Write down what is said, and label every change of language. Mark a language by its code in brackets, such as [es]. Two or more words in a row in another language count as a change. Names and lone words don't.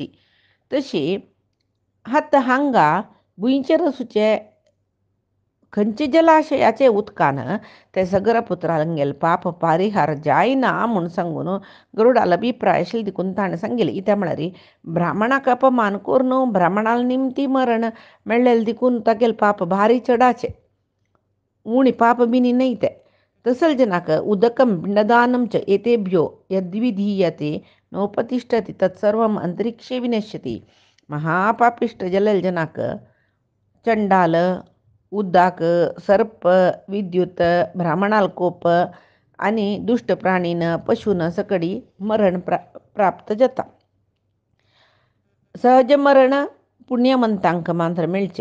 [kok] तशी आतां हांगा भुंयचेर आसूचे खंयचे जलाशयाचे उदकान ते सगरपुत्रांगेले पाप परिहार जायना म्हूण सांगून गरुडाला अभिप्राय आशिल्लो देखून ताणें सांगिल्लें. कित्याक म्हळ्यार ब्राह्मणाक अपमान करून ब्राह्मणाला निमती मरण मेळ्ळेले देखून तागेले पाप भारी चडाचे उणी पाप बिनी न्हय ते. तसले जनाक [sa] उदकं पिंडदानं च एतेभ्यो यद्विधीयते नोपतिष्ठति तत्सर्वम् अंतरिक्षे विनश्यति. [kok] महापापिष्ट जाल्लेले जनाक चंडाल उदक सर्प विद्युत ब्राह्मणाल कोप आनी दुष्ट प्राणीन पशून सकडी मरण प्राप्त जाता. सहज मरण पुण्यमंतांक मात्र मेळचे.